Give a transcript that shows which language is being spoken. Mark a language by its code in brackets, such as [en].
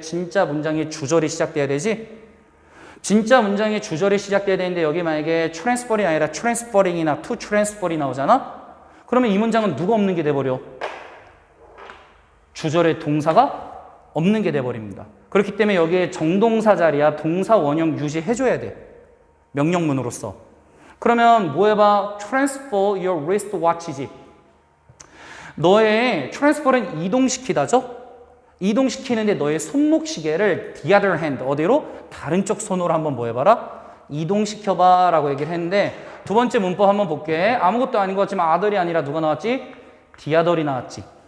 [ko] 진짜 문장의 주절이 시작돼야 되지? 진짜 문장의 주절이 시작돼야 되는데 여기 만약에 transfer이 아니라 transferring이나 to transfer이 나오잖아? 그러면 이 문장은 누가 없는 게 돼버려? 주절의 동사가 없는 게 돼버립니다. 그렇기 때문에 여기에 정동사 자리야 동사 원형 유지해줘야 돼. 명령문으로서. 그러면 뭐 해봐? [en] transfer your wristwatch지. [ko] 너의 transfer은 이동시키다죠? 이동시키는데 너의 손목 시계를 [en] the other hand, [ko] 어디로? 다른 쪽 손으로 한번 뭐 해봐라? 이동시켜봐 라고 얘기를 했는데 두 번째 문법 한번 볼게. 아무것도 아닌 것 같지만 other이 아니라 누가 나왔지? the other이 나왔지.